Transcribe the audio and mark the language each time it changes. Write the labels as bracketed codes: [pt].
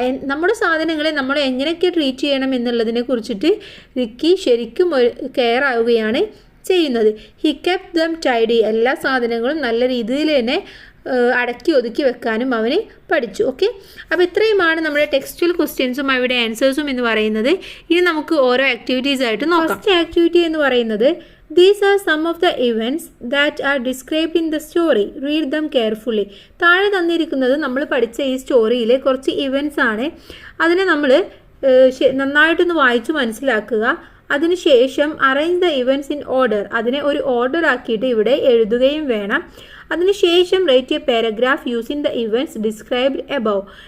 [ml] നമ്മുടെ സാധനങ്ങളെ നമ്മൾ എങ്ങനെയൊക്കെ ട്രീറ്റ് ചെയ്യണം എന്നുള്ളതിനെ കുറിച്ചിട്ട് റിക്കി ശരിക്കും കെയർ ആവുകയാണ് ചെയ്യുന്നത്. [en] He kept them tidy. [ml] എല്ലാ സാധനങ്ങളും നല്ല രീതിയിൽ തന്നെ അടക്കി ഒതുക്കി വെക്കാനും അവന് പഠിച്ചു. ഓക്കെ, അപ്പോൾ ഇത്രയുമാണ് നമ്മുടെ ടെക്സ്റ്റുവൽ ക്വസ്റ്റ്യൻസും അവയുടെ ആൻസേഴ്സും എന്ന് പറയുന്നത്. ഇനി നമുക്ക് ഓരോ ആക്ടിവിറ്റീസ് ആയിട്ട് നോക്കാം. [en] first activity [ml] എന്ന് പറയുന്നത് [en] These are some of the events that are described in the story. Read them carefully. [ml] താഴെ തന്നിരിക്കുന്നത് നമ്മൾ പഠിച്ച ഈ സ്റ്റോറിയിലെ കുറച്ച് ഇവൻറ്റ്സ് ആണ്. അതിനെ നമ്മൾ നന്നായിട്ടൊന്ന് വായിച്ച് മനസ്സിലാക്കുക. അതിനുശേഷം [en] Arrange the events in order. [ml] അതിനെ ഒരു ഓർഡർ ആക്കിയിട്ട് ഇവിടെ എഴുതുകയും വേണം. അതിനുശേഷം [en] Write a paragraph using the events described above.